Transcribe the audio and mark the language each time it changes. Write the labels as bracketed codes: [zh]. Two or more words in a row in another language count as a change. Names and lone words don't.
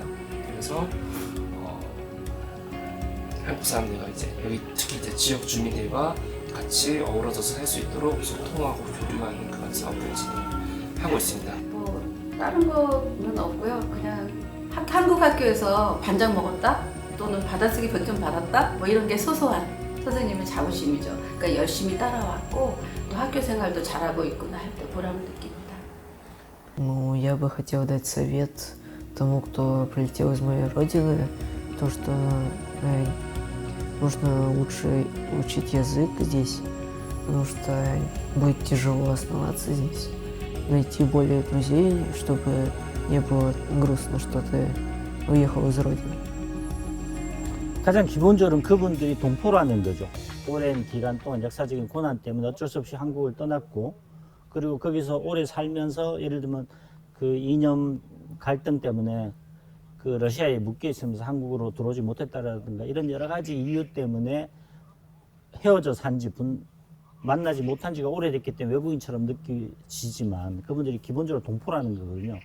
[ko] 그래서 한국 사람들과 이제 여기 특히 이제 지역 주민들과 같이 어우러져서 살 수 있도록 소통하고 교류하는 그런 사업을 진행하고 있습니다. 뭐 다른 거는 없고요. 그냥 한국 학교에서 반장 먹었다, 또는 받아쓰기 변점 받았다, 뭐 이런 게 소소한 선생님의 자부심이죠. 그러니까 열심히 따라왔고 또 학교 생활도 잘하고 있구나 할 때 보람을 느낍니다. [ru] Ну, я бы хотела дать совет тому, кто прилетел из моей родины, то, что нужно лучше учить язык здесь, потому что будет тяжело оставаться здесь. Найти более друзей, чтобы не было грустно, что ты уехал из родины. [ko] 가장 기본적으로는 그분들이 동포라는 거죠. 오랜 기간 동안 역사적인 고난 때문에 어쩔 수 없이 한국을 떠났고, 그리고 거기서 오래 살면서 예를 들면 그 이념 갈등 때문에 그 러시아에 묶여 있으면서 한국으로 들어오지 못했다라든가 이런 여러 가지 이유 때문에 헤어져 산지 만나지 못한 지가 오래됐기 때문에 외국인처럼 느껴지지만 그분들이 기본적으로 동포라는 거거든요.